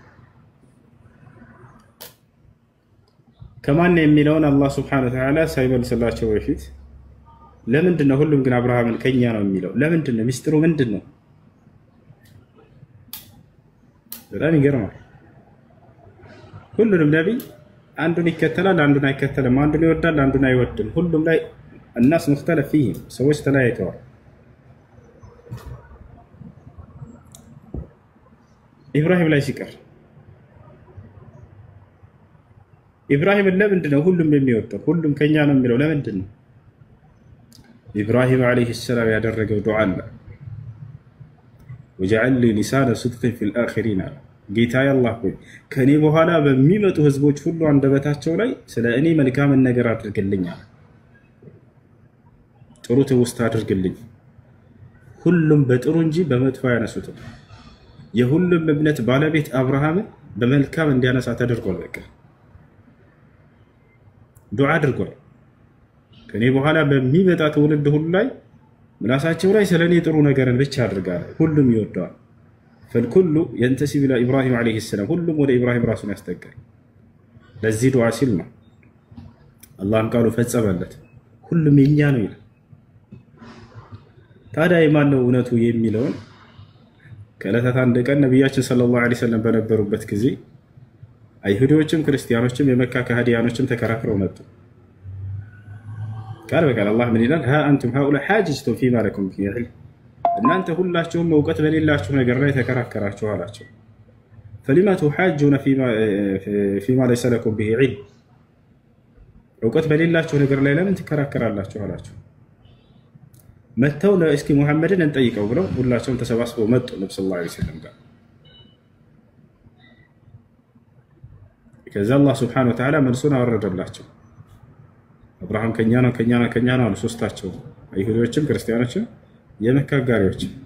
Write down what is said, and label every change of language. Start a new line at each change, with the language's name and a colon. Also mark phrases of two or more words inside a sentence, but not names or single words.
Amharic: ከማን የሚለውን አላህ
Arabic: سبحانه وتعالى
Amharic: ሳይመልስላቸው በፊት ለምንድን ነው ሁሉም ግን አብርሃምን ከኛ ነው የሚለው? ለምንድን ነው? ሚስጥሩ ምንድን ነው? በጣም ይገርማል። ሁሉንም ነብይ አንዱን ይከተላል፣ አንዱን አይከተልም፣ አንዱን ይወዳል፣ አንዱን አይወድም። ሁሉም ላይ
Arabic: الناس مختلف فيهم
Amharic: ሰዎች ተለያይተዋል። ኢብራሂም ላይ ሲቀር ኢብራሂም ለምንድን ነው ሁሉም የሚወደው? ሁሉም ከኛ ነው የሚለው ለምንድን ነው? ኢብራሂም
Arabic: عليه السلام
Amharic: ያደረገው ዱዓ አለ።
Arabic: وجعل لي لسان صدق في الآخرين
Amharic: ጌታዬ አላህ ሆይ ከኔ በኋላ በሚመጡ ህዝቦች ሁሉ አንደበታቸው ላይ ስለ እኔ መልካምን ነገር አድርግልኝ፣ ጥሩ ትውስታ አድርግልኝ። ሁሉም በጥሩ እንጂ በመጥፎ ያነሱት የሁሉም እምነት ባለቤት አብርሃም በመልካም እንዲያነሳ ተደርጓል። በቃ ዱዓ አድርጓል። ከኔ በኋላ በሚመጣ ትውልድ ሁሉ ላይ ምላሳቸው ላይ ስለኔ ጥሩ ነገርን ብቻ አድርጋለሁ። ሁሉም ይወደዋል።
Arabic: فالكل ينتسب الى ابراهيم عليه السلام
Amharic: ሁሉም ወደ ኢብራሂም ራሱን ያስጠጋል። ለዚህ ዱዓ ሲል ነው አላህም ቃሉ ፈጸመለት። ሁሉም የኛ ነው ይላል። ታዲያ የማን ነው እውነቱ የሚለውን ከዕለታት አንድ ቀን ነብያችን
Arabic: صلى الله عليه وسلم
Amharic: በነበሩበት ጊዜ አይሁዶችም ክርስቲያኖችም የመካ ከሃዲያኖችም ተከራክረው መጡ። ቃል በቃል አላህ ምን ይላል?
Arabic: ها انتم هؤلاء حاججتم فيما لكم فيه علم
Amharic: እናንተ ሁላችሁም ዕውቀት በሌላችሁ ነገር ላይ ተከራከራችሁ አላቸው።
Arabic: فلما تحاجون فيما ليس لكم به علم
Amharic: ዕውቀት በሌላችሁ ነገር ላይ ለምን ትከራከራላችሁ አላቸው። መተው እስኪ ሙሐመድን እንጠይቀው ብለው ሁላቸውም ተሰባስበው መጡ ነብዩ
Arabic: صلى الله عليه وسلم
Amharic: ጋር። ከዛ አላህ
Arabic: سبحانه وتعالى
Amharic: መልሱን አወረደላቸው። አብርሃም ከኛ ነው አሉ ሶስታቸው፣ አይሁዶችም ክርስቲያኖችም የመካ አጋሪዎች።